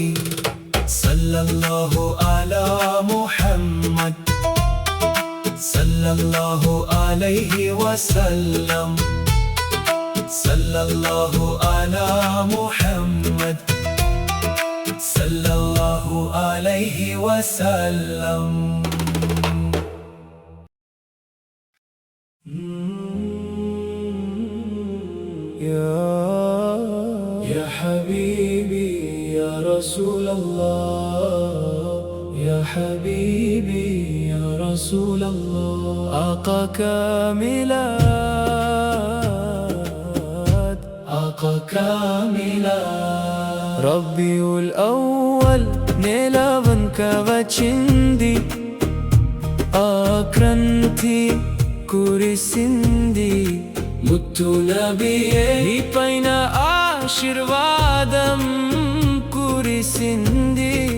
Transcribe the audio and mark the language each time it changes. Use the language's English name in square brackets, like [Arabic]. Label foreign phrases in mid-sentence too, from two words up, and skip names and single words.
[Arabic] صلى الله على محمد صلى الله عليه وسلم صلى الله على محمد صلى الله عليه وسلم يا حبيبي يا رسول الله يا حبيبي يا رسول الله آقا كاملات آقا كاملات [Telugu] రబీఉల్ అవ్వల్ నెలవంక వచ్చింది ఆక్రాంతి కురిసింది ముత్తు నబియే నీపైన ఆశీర్వాదం కురిసింది